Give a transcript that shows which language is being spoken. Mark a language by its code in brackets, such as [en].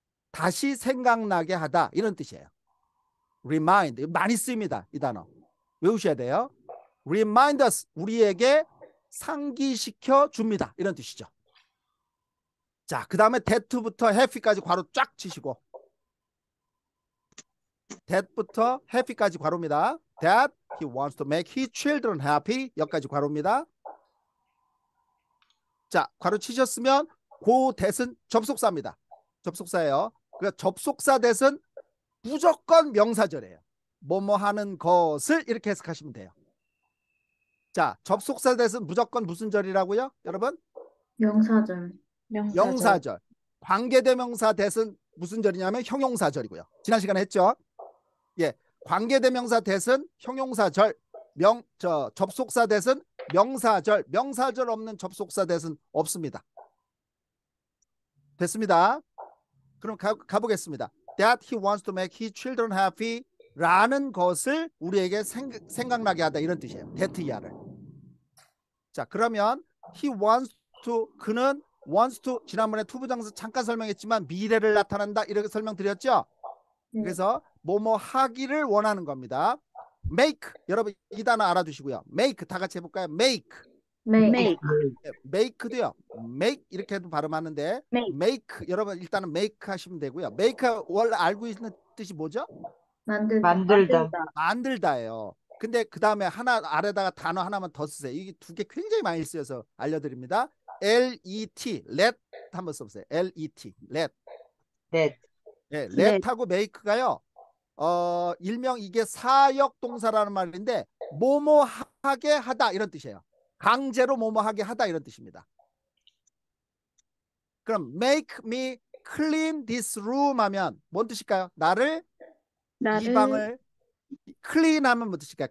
[ko] 다시 생각나게 하다. 이런 뜻이에요. remind. 많이 쓰입니다. 이 단어. 외우셔야 돼요. [en] remind us. [ko] 우리에게 상기시켜 줍니다. 이런 뜻이죠. 자, 그 다음에 that부터 happy까지 괄호 쫙 치시고 that부터 happy까지 괄호입니다. [en] that he wants to make his children happy [ko] 여기까지 괄호입니다. 자, 괄호 치셨으면 그 that은 접속사입니다. 접속사예요. 그러니까 접속사 that은 무조건 명사절이에요. 뭐뭐 하는 것을 이렇게 해석하시면 돼요. 자, 접속사 that은 무조건 무슨 절이라고요? 여러분? 명사절. 명사절. 관계대명사 that은 무슨 절이냐면 형용사절이고요. 지난 시간에 했죠? 예, 관계대명사 that은 형용사절. 접속사 that은 명사절. 명사절 없는 접속사 that은 없습니다. 됐습니다. 그럼 가보겠습니다. [en] That he wants to make his children happy [ko] 라는 것을 우리에게 생각나게 하다 이런 뜻이에요. that 이하를. 자, 그러면 [en] he wants to [ko] 그는 wants to 지난번에 투부정사 잠깐 설명했지만 미래를 나타낸다 이렇게 설명드렸죠. 그래서 뭐뭐 하기를 원하는 겁니다. make 여러분 이 단어 알아두시고요. make 다 같이 해볼까요? [en] make make도요. [ko] make 이렇게 해도 발음하는데 make 여러분 일단은 make 하시면 되고요. make 원래 알고 있는 뜻이 뭐죠? 만들다. 만들다예요. 근데 그 다음에 하나 아래다가 단어 하나만 더 쓰세요. 이게 두 개 굉장히 많이 쓰여서 알려드립니다. let let 한번 써보세요. [en] let let [ko] 넷. 네, let하고 make가요. 일명 이게 사역 동사라는 말인데 뭐뭐 하게 하다 이런 뜻이에요. 강제로 뭐뭐 하게 하다 이런 뜻입니다. 그럼 [en] make me clean this room [ko] 하면 뭔 뜻일까요? 이 방을 clean 하면 뭔 뜻일까요?